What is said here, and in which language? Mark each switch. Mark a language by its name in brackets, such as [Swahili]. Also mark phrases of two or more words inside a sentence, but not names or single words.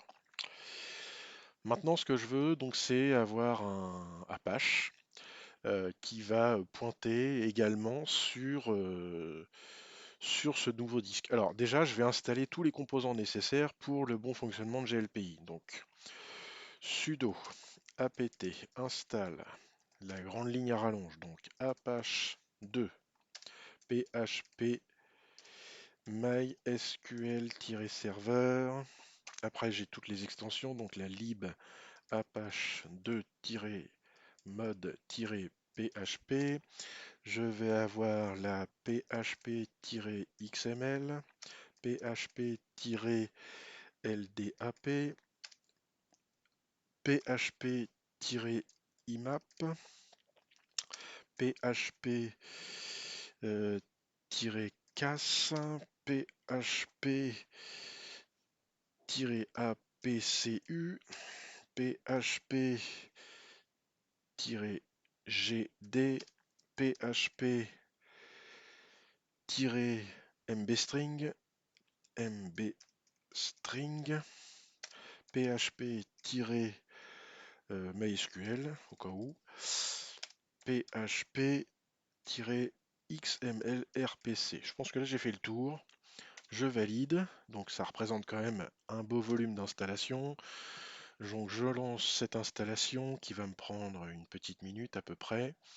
[French] Maintenant, ce que je veux, donc, c'est avoir un Apache qui va pointer également sur ce nouveau disque. Alors déjà, je vais installer tous les composants nécessaires pour le bon fonctionnement de GLPI. Donc, sudo apt install la grande ligne à rallonge, donc apache 2 php mysql-serveur. Après, j'ai toutes les extensions, donc la lib apache 2-mode-php. Je vais avoir la php-xml, php-ldap, php-imap, php-cas, php-apcu, php-gd, php-mbstring, mbstring, php-mysql au cas où, php-xmlrpc. Je pense que là j'ai fait le tour. Je valide, donc ça représente quand même un beau volume d'installation. Donc je lance cette installation qui va me prendre une petite minute à peu près.